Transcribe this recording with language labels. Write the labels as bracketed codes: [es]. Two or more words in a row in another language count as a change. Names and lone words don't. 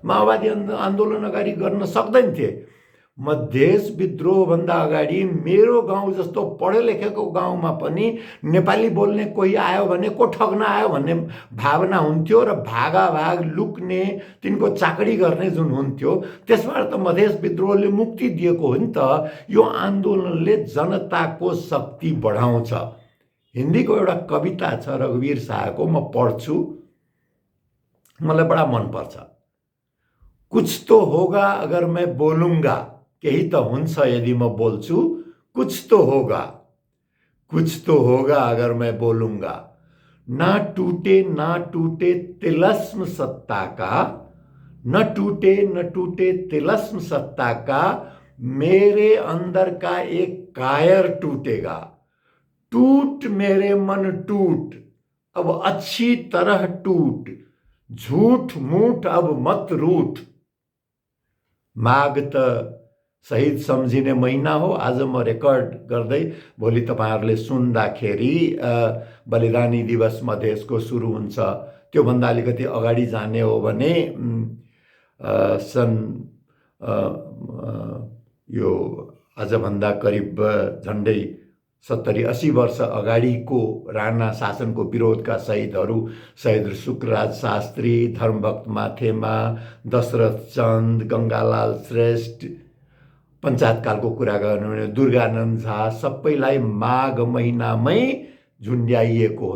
[ne] माओवादी आन्दोलन अगाडि गर्न सक्दैन थिए। मधेस विद्रोहभन्दा अगाडि मेरो गाउँ जस्तो पढे लेखेको गाउँमा पनि नेपाली बोल्ने कोही आयो भने को ठग्न आयो भन्ने भावना हुन्थ्यो, र भागाभाग लुक्ने, तिनको चाकडी गर्ने जुन हुन्थ्यो, त्यसबाट त मधेस विद्रोहले मुक्ति दिएको हो नि त। यो आन्दोलनले जनताको शक्ति बढाउँछ। हिन्दीको एउटा कविता छ रघुवीर शाहको, म पढ्छु, मलाई बडा मनपर्छ। [hi] कुछ तो होगा अगर मैं बोलूँगा, [ne] केही त हुन्छ यदि म बोल्छु। [hi] कुछ तो होगा, कुछ तो होगा अगर मैं बोलूँगा। ना टूटे तिलस्म सत्ता का, न टूटे तिलस्म सत्ता का, मेरे अंदर का एक कायर टूटेगा। टूट मेरे मन टूट, अब अच्छी तरह टूट, झूठ मूठ अब मत रूठ। [ne] माघ त शहीद सम्झिने महिना हो। आज म रेकर्ड गर्दै भोलि तपाईँहरूले सुन्दाखेरि बलिदानी दिवस मधेसको सुरु हुन्छ। त्योभन्दा अलिकति अगाडि जाने हो भने सन् यो आजभन्दा करिब झन्डै 70-80 वर्ष अगाडिको राणा शासनको विरोधका शहीदहरू, शहीद शुक्रराज शास्त्री, धर्मभक्त माथेमा, दशरथ चन्द, गङ्गालाल श्रेष्ठ, पञ्चायतकालको कुरा गर्नु भने दुर्गानन्द झा, सबैलाई माघ महिनामै झुन्ड्याइएको हो।